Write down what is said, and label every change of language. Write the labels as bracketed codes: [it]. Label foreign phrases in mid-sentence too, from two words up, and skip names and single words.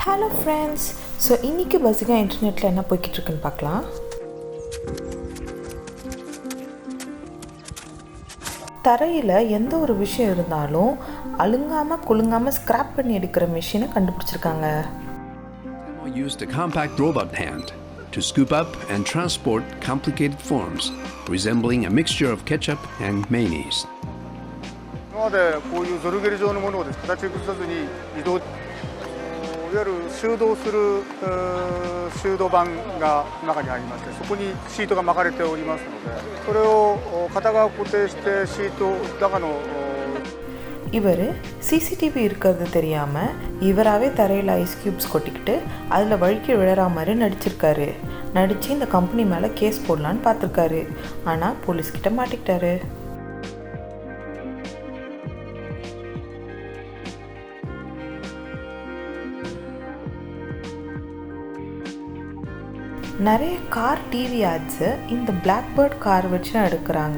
[en] hello friends. [ta] ஸோ இன்றைக்கி பஸ்ஸிக்காக இன்டர்நெட்டில் என்ன போய்கிட்டுருக்குன்னு பார்க்கலாம். தரையில் எந்த ஒரு விஷயம் இருந்தாலும் அழுங்காமல் குலுங்காமல் ஸ்க்ராப் பண்ணி எடுக்கிற மிஷினை கண்டுபிடிச்சிருக்காங்க. [en] Used a compact robot hand to scoop up and transport complicated forms resembling a mixture of ketchup and mayonnaise. [ja] 今までこういうゾルゲル状のものを形崩さずに移動、いわゆる収納する収納板が中に入りまして、そこにシートが巻かれておりますので、それを片側固定してシート中の [ta] இவர் சிசிடிவி இருக்கிறது தெரியாமல் இவராகவே தரையில் [en] ice cubes [ta] கொட்டிக்கிட்டு அதில் வழுக்கி விழற மாதிரி நடிச்சிருக்காரு. நடித்து இந்த கம்பெனி மேலே கேஸ் போடலான்னு பார்த்துருக்காரு. ஆனால் போலீஸ்கிட்ட மாட்டிக்கிட்டாரு. நிறைய [en] car TV ads [ta] இந்த பிளாக்பேர்ட் கார் வச்சு எடுக்கிறாங்க.